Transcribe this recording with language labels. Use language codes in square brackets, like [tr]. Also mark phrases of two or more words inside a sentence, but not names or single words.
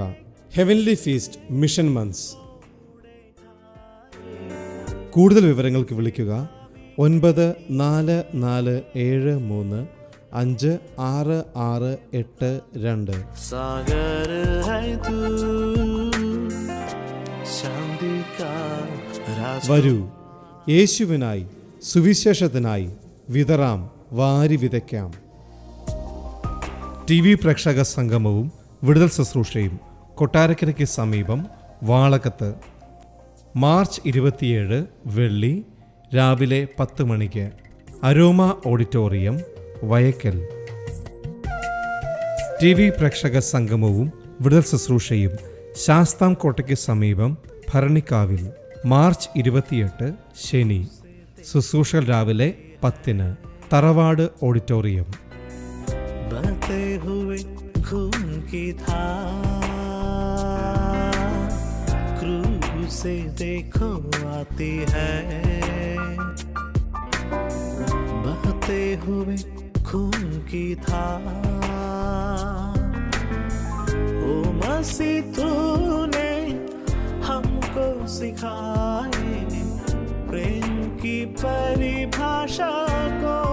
[ml] ഹെവൻലി ഫീസ്റ്റ് മിഷൻ മന്ത്സ്. കൂടുതൽ വിവരങ്ങൾക്ക് വിളിക്കുക 9447356682. [hi] सागर है तू शांति का राज. [ml] വരൂ, യേശുവിനായി സുവിശേഷത്തിനായി വിതറാം, വാരി വിതയ്ക്കാം. TV പ്രേക്ഷക സംഗമവും വിടുതൽ ശുശ്രൂഷയും കൊട്ടാരക്കരയ്ക്ക് സമീപം വാളകത്ത്. മാർച്ച് 27 വെള്ളി രാവിലെ 10 മണിക്ക്. അരോമ ഓഡിറ്റോറിയം, വയക്കൽ. TV പ്രേക്ഷക സംഗമവും വിടുതൽ ശുശ്രൂഷയും ശാസ്താംകോട്ടയ്ക്ക് സമീപം ഭരണിക്കാവിൽ. മാർച്ച് 28 ശനി. ശുശ്രൂഷകൾ രാവിലെ 10-ന്. തറവാട് ഓഡിറ്റോറിയം. [hi] बहते हुए खून की धार क्रूज से देखो आती है. बहते हुए खून की धार, ओ मसीह तूने हमको सिखाए प्रेम की परिभाषा को.